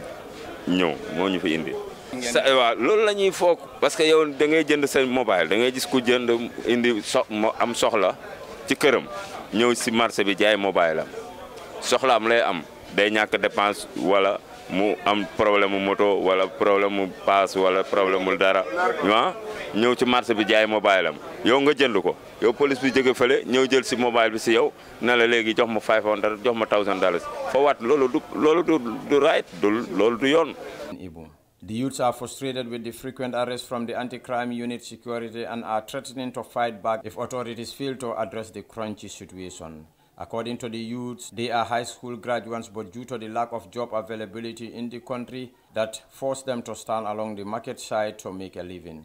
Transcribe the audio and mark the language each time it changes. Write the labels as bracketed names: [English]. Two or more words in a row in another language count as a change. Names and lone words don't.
[Wolof] ñëw moo ñu fi indi waaw loolu la ñuy foog parce que yow da ngay jënd sa mobile da ngay gis ku jënd indi am soxla ci këram ñëw si marché bi jaay mobile am soxla am lay am day ñàkk dépense wala mu am problème mu moto wala problème mu paas wala problème mu dara ñëw ci marché bi jaay mobile am yow nga jënd ko yow police bi jóge fële ñëw jël si mobile bi si yow na la léegi jox ma $500 jox ma $1000 foo waat loolu du right loolu du yoon. [English] The youths are frustrated with the frequent arrests from the anti-crime unit security and are threatening to fight back if authorities fail to address the crunchy situation. According to the youths, they are high school graduates, but due to the lack of job availability in the country, that forced them to stand along the market side to make a living.